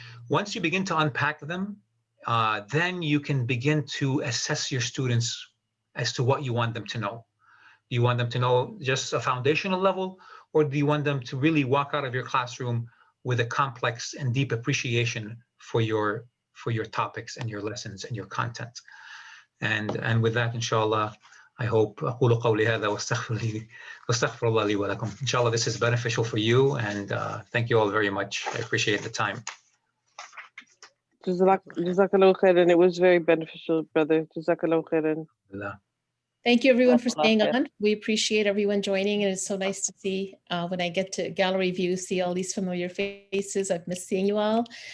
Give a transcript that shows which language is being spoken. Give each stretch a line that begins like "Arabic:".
English: Once you begin to unpack them, then you can begin to assess your students as to what you want them to know. Do you want them to know just a foundational level, or do you want them to really walk out of your classroom with a complex and deep appreciation for your topics and your lessons and your content? And with that, inshallah, I hope
Arabic: أقول قولي هذا واستغفر الله لي ولكم.
English: Inshallah, this is beneficial for you, and thank you all very much. I appreciate the time. Jazakallah khairan. It was very beneficial, brother. Jazakallah khairan. Thank you everyone for staying on. We appreciate everyone joining, and it's so nice to see when I get to gallery view, see all these familiar faces. I've missed seeing you all.